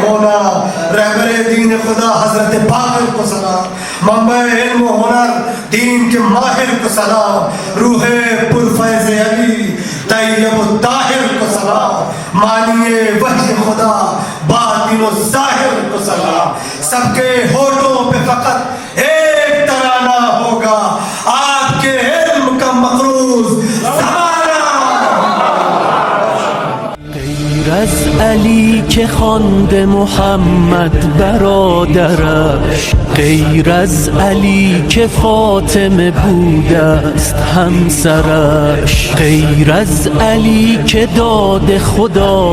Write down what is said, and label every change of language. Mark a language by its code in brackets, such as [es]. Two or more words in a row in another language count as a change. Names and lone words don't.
[ur] رہبر دین خدا حضرت باقر کو سلام، منبع علم و ہنر دین کے ماہر کو سلام، روح پرفیض علی طیب و طاہر کو سلام، مانیے وحی خدا باطن و ظاہر کو سلام۔ سب کے ہونٹوں پہ فقط ایک ترانہ ہوگا، آپ کے علم کا مقروض زمانہ۔ [fa] غیر از علی که خوانده محمد برادرش، غیر از علی که فاطمه بوده است همسرش، غیر از علی که داد خدا